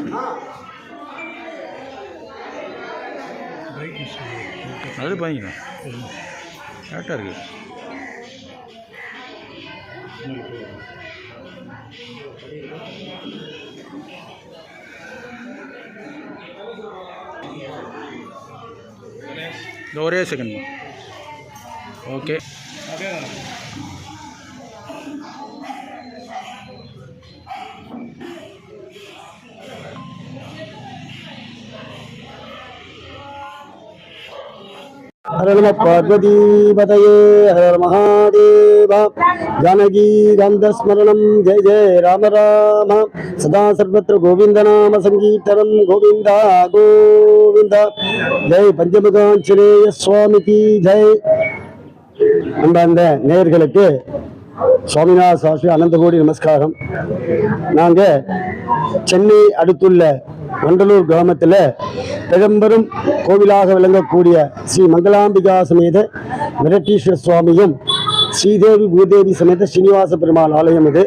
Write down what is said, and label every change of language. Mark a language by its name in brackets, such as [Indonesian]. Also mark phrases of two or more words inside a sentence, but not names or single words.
[Tamil] அது பண்ணிக்கலாம் கரெக்டாக இருக்குது ஒரே [English] second okay [Sanskrit] हर नम पार्वती पतये हर महादेव जानकी गंधस्मरणं जय जय राम राम सदा सर्वत्र गोविंद नाम संकीर्तनं गोविंद [Hindi] गोविंद जय पंचमुखांजनेय स्वामी की जय [Tamil] அன்பார்ந்த நேயர்களுக்கு சுவாமிநாத சாஸ்திரி அனந்த கோடி நமஸ்காரம். நாங்கள் சென்னை அடுத்துள்ள வண்டலூர் கிராமத்தில் பெரும்பெரும் கோவிலாக விளங்கக்கூடிய ஸ்ரீ மங்களாம்பிகா சமேத விரட்டீஸ்வர சுவாமியும் ஸ்ரீதேவி பூதேவி சமேத ஸ்ரீனிவாச பெருமாள் ஆலயம் இது.